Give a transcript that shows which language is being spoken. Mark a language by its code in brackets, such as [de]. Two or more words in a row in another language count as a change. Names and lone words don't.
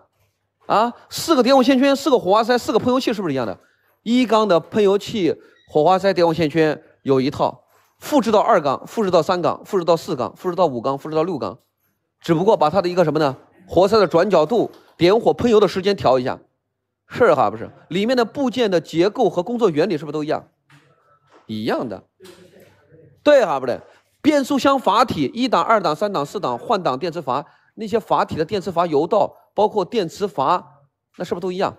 [zh] 啊，4個点火线圈，4個火花塞，4個噴油器是不是一樣的？1缸的噴油器、火花塞、点火線圈有一套，複製到2缸，複製到3缸，複製到4缸，複製到5缸，複製到6缸，只不過把它的一個什麼呢？活塞的轉角度、點火噴油的時間調一下，是哈不是？裡面的部件的結構和工作原理是不是都一樣？一樣的，對哈不对？变速箱阀體1檔、2檔、3檔、4檔換擋電磁阀，那些阀體的電磁阀油道，包括電磁阀，那是不是都一樣？